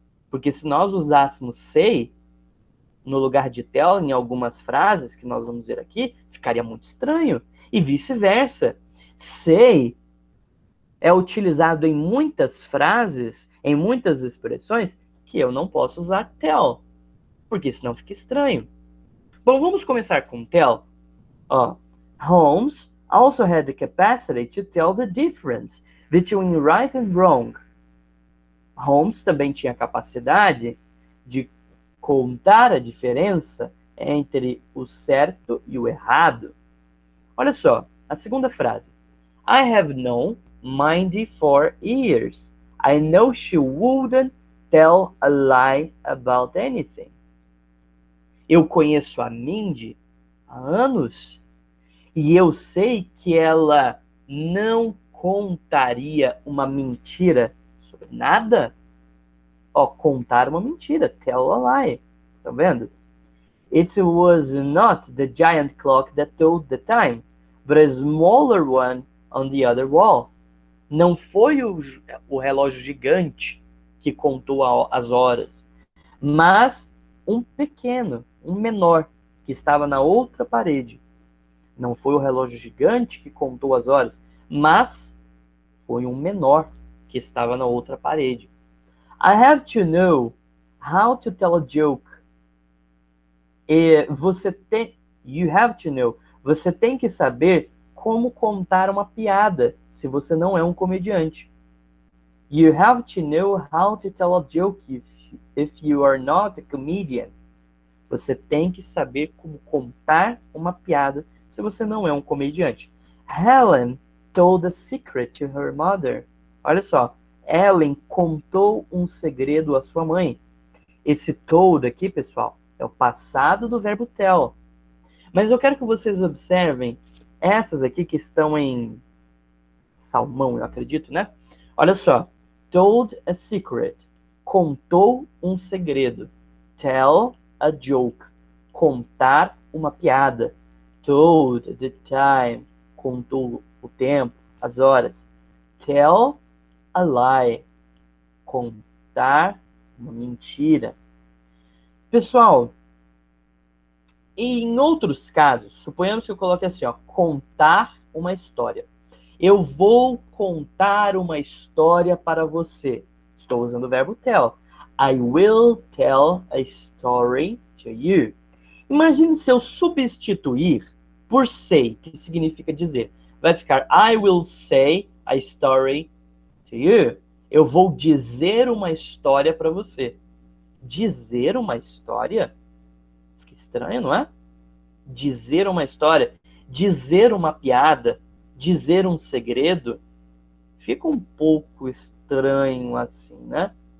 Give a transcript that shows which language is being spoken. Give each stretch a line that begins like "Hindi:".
Portuguese: Porque se nós usássemos say no lugar de tell em algumas frases que nós vamos ver aqui, ficaria muito estranho. E vice-versa. Say é utilizado em muitas frases, em muitas expressões, que eu não posso usar tell, porque senão fica estranho. Bom, vamos começar com tell.
English: Holmes also had the capacity to tell the difference between right and wrong.
Portuguese: Holmes também tinha a capacidade de contar a diferença entre o certo e o errado. Olha só, a segunda frase.
English: I have known Mindy for years. I know she wouldn't tell a lie about anything.
Portuguese: Eu conheço a Mindy há anos e eu sei que ela não contaria uma mentira sobre nada. Contar uma mentira,
English: tell a lie.
Portuguese: Estão vendo?
English: It was not the giant clock that told the time, but a smaller one on the other wall.
Portuguese: Não foi o relógio gigante que contou as horas, mas um pequeno, um menor, que estava na outra parede. Não foi o relógio gigante que contou as horas, mas foi um menor que estava na outra parede.
English: I have to know how to tell a joke. You have to know.
Portuguese: Você tem que saber como contar uma piada, se você não é um comediante.
English: You have to know how to tell a joke if you are not a comedian.
Portuguese: Você tem que saber como contar uma piada, se você não é um comediante.
English: Helen told a secret to her mother.
Portuguese: Olha só, Ellen contou um segredo à sua mãe. Esse told aqui, pessoal, é o passado do verbo tell. Mas eu quero que vocês observem essas aqui que estão em salmão, eu acredito, né? Olha só.
English: Told a secret.
Portuguese: Contou um segredo.
English: Tell a joke.
Portuguese: Contar uma piada.
English: Told the time.
Portuguese: Contou o tempo, as horas.
English: Tell a lie.
Portuguese: Contar uma mentira. Pessoal, e em outros casos, suponhamos que eu coloque assim, contar uma história. Eu vou contar uma história para você. Estou usando o verbo tell.
English: I will tell a story to you.
Portuguese: Imagine se eu substituir por say, que significa dizer. Vai ficar
English: I will say a story to you.
Portuguese: Eu vou dizer uma história para você. Dizer uma história? Fica estranho, não é? Dizer uma história, dizer uma piada, dizer um segredo, fica um pouco estranho assim, né?